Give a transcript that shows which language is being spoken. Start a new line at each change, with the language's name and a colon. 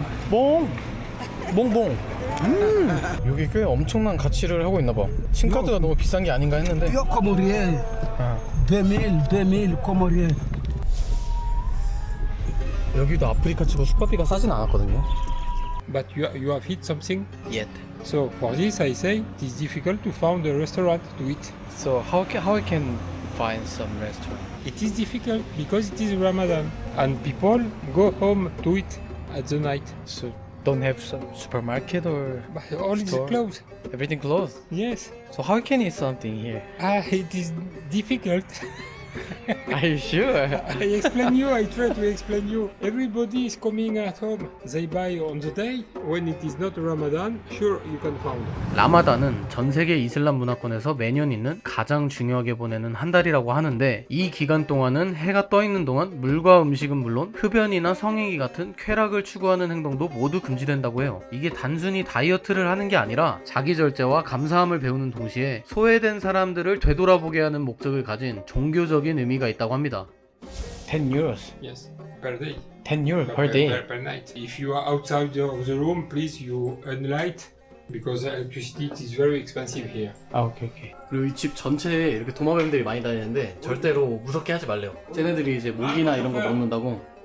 Korean: 오, 몽봉. 여기 꽤 엄청난 가치를 하고 있나봐. 심카드가 너무 비싼 게 아닌가 했는데.
French: Yo comorien.
Korean: 아.
French: 2000 comorien.
Korean: 여기도 아프리카 치고 숙박비가 싸진 않았거든요.
English: But you have hit something. Yet. So for this, I say it is difficult to find a restaurant to eat. So how I can find some restaurant? It is difficult because it is Ramadan and people go home to eat at the night. So don't have some supermarket or But all is store? closed. Everything closed. Yes. So how can eat something here? It is difficult. Are you sure? I explain you. I try to explain you. Everybody is coming at home. They buy on the day when it is not Ramadan. Sure, you can find.
Korean: 라마단은 전 세계 이슬람 문화권에서 매년 있는 가장 중요하게 보내는 한 달이라고 하는데 이 기간 동안은 해가 떠 있는 동안 물과 음식은 물론 흡연이나 성행위 같은 쾌락을 추구하는 행동도 모두 금지된다고 해요. 이게 단순히 다이어트를 하는 게 아니라 자기 절제와 감사함을 배우는 동시에 소외된 사람들을 되돌아보게 하는 목적을 가진 종교적인 의미가 있다고 합니다.
English: 10 euros. Yes, per day. 10 euros per day. Per night. If you are outside of the room, please you unlight because electricity is very expensive here.
Korean: 아 오케이. 그리고 이 집 전체에 이렇게 도마뱀들이 많이 다니는데 절대로 무섭게 하지 말래요. 쟤네들이 이제 모기나 이런 거 먹는다고.